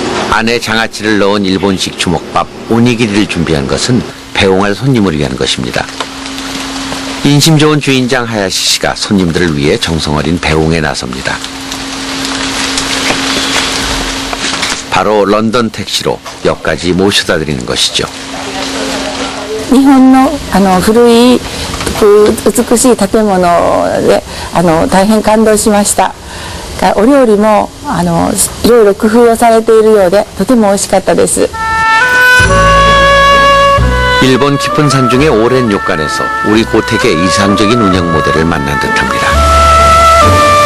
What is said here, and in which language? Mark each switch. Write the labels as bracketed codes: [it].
[ko] 안에 장아찌를 넣은 일본식 주먹밥 오니기리를 준비한 것은 배웅할 손님을 위한 것입니다. 인심 좋은 주인장 하야시 씨가 손님들을 위해 정성어린 배웅에 나섭니다. 바로 런던 택시로 역까지 모셔다 드리는 것이죠. [ja] 日本の古い美しい建物で大変感動しました。お料理もいろいろ工夫をされているようでとても美味しかったです。 [ko] 일본 깊은 산중의 오랜 료칸에서 우리 고택의 이상적인 운영 모델을 만난 듯합니다.